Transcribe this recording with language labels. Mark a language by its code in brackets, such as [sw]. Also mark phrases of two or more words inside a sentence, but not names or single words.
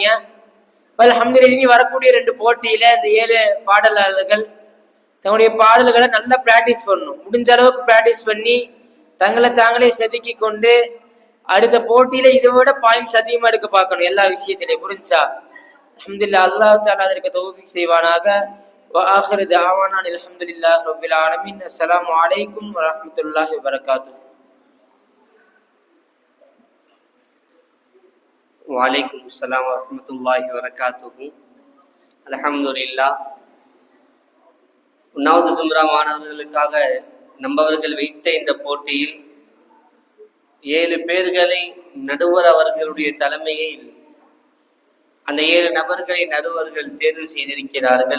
[ta] அல்ஹம்துலில்லாஹ் இனி வரக்கூடிய 2 போட்டியில இந்த 7 பாடலாளர்கள் தங்களுடைய பாடல்களை நல்லா பிராக்டிஸ் பண்ணணும். முடிஞ்ச அளவுக்கு பிராக்டிஸ் பண்ணி தங்களை தாங்களே செதுக்கி கொண்டு அடுத்த போட்டியில இதை விட பாயிண்ட்ஸ் அதிகமா எடுக்க பார்க்கணும். எல்லா விஷயத்திலையும் புரிஞ்சா? அல்ஹம்துலில்லாஹ் அல்லாஹ் தஆலா அதற்கு தௌஃபீக் செய்வானாக. [ar] وآخر دعوانا الحمد لله رب العالمين. السلام عليكم ورحمة الله وبركاته. وعليكم السلام ورحمة الله وبركاته. الحمد لله. [ta] 1வது சும்ரா மாணவர்களுக்காக நம்பவர்கள் வைத்த இந்த போட்டியில் 7 பேர்களை நடுவர் அவர்களுடைய தலைமையில் அந்த 7 நபர்களை நடுவர்கள் தேர்வு செய்திருக்கிறார்கள்.